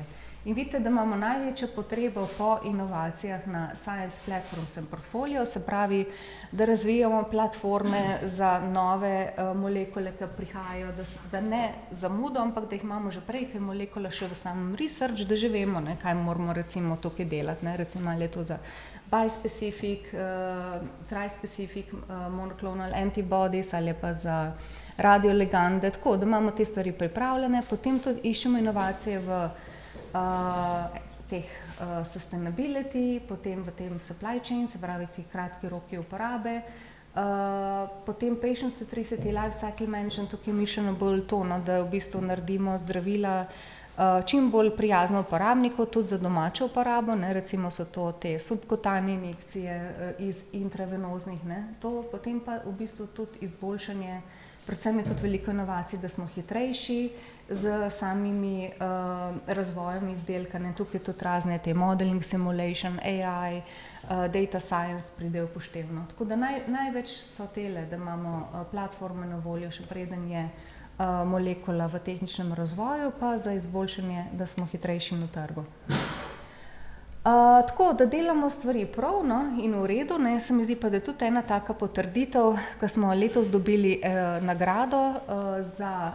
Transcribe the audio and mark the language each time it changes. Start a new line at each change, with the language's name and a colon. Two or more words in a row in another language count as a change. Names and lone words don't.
Slovenian: In vidite, da imamo največjo potrebo po inovacijah na
English: Science Platforms and Portfolio,
Slovenian: se pravi, da razvijamo platforme za nove molekule, ki prihajajo, da ne zamudo, ampak da jih imamo že prej, kaj molekula še v samem research, da že vemo, ne, kaj moramo recimo tukaj delati, ne, recimo ali je to za
English: bispecific, trispecific monoclonal antibodies
Slovenian: ali pa za radioligande, tako da imamo te stvari pripravljene, potem tudi iščemo inovacije v teh sustainability, potem v tem
English: supply chain,
Slovenian: se pravi ti kratki roki uporabe, potem
English: patient centricity, life cycle management,
Slovenian: tukaj je mišljeno bolj to, no, da v bistvu naredimo zdravila čim bolj prijazno uporabniku, tudi za domačo uporabo, ne, recimo so to te subkutane injekcije iz intravenoznih, ne, to potem pa v bistvu tudi izboljšanje, predvsem je tudi veliko inovacij, da smo hitrejši z samimi razvojem izdelka, ne, tukaj tudi razne te
English: modeling, simulation, AI, data science
Slovenian: pride upoštevno. Tako da največ so tele, da imamo platforme na voljo, še preden je molekula v tehničnem razvoju, pa za izboljšanje, da smo hitrejši na trgu. Tako, da delamo stvari prav, no, in v redu, ne, se mi zdi pa, da je tudi ena taka potrditev, ko smo letos dobili nagrado za